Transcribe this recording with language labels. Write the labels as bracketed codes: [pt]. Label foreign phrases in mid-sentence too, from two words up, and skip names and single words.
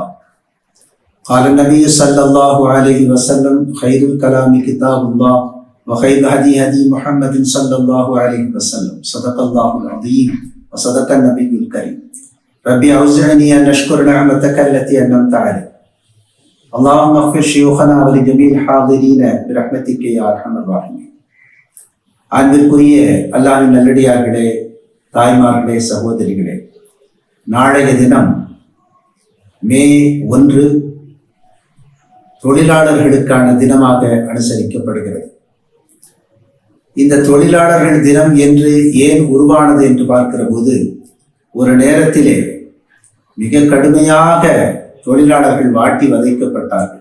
[ar] قال النبي صلى الله عليه وسلم: خير الكلام كتاب الله وخير الهدي هدي محمد صلى الله عليه وسلم. صدق الله العظيم وصدق النبي الكريم. ربي أوزعني أن أشكر نعمتك التي أنعمت علي. اللهم اغفر شيوخنا ولجميع الحاضرين برحمتك يا أرحم الراحمين. [ta] அன்பிற்குரிய அல்லாஹ்வின் நல்லடியார்களே, தாய்மார்களே, சகோதரிகளே, நாளைய தினம் மே 1 தொழிலாளர்களுக்கான தினமாக அனுசரிக்கப்படுகிறது. இந்த தொழிலாளர்கள் தினம் என்று ஏன் உருவானது என்று பார்க்கிற போது, ஒரு நேரத்திலே மிக கடுமையாக தொழிலாளர்கள் வாட்டி வதைக்கப்பட்டார்கள்.